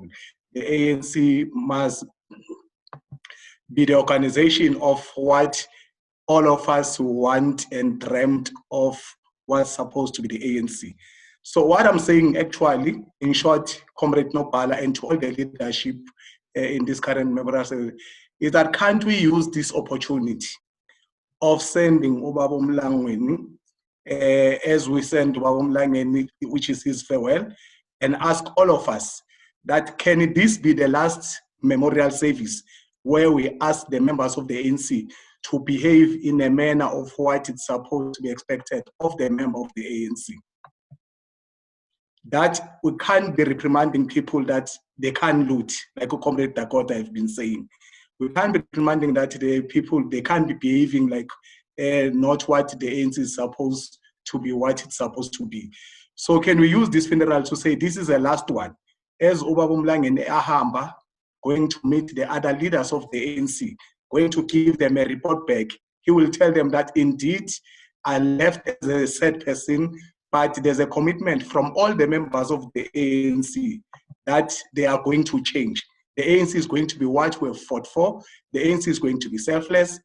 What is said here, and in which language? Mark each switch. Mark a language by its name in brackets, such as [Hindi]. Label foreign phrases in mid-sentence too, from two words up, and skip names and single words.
[English] The ANC must be the organization of what all of us want and dreamt of what's supposed to be the ANC. So what I'm saying actually, in short, Comrade Nopala and to all the leadership in this current memorial is that can't we use this opportunity of sending Ubaba uMlangeni as we send Ubaba uMlangeni, which is his farewell, and ask all of us that can this be the last memorial service where we ask the members of the ANC to behave in a manner of what it's supposed to be expected of the member of the ANC. That we can't be reprimanding people that they can't loot, like Comrade Dakota have been saying. We can't be demanding that the people, they can't be behaving like not what the ANC is supposed to be, what it's supposed to be. So can we use this funeral to say this is the last one? As Ubaba uMlangeni ahamba, going to meet the other leaders of the ANC, going to give them a report back, he will tell them that indeed I left as a sad person, but there's a commitment from all the members of the ANC that they are going to change. The ANC is going to be what we have fought for. The ANC is going to be selfless.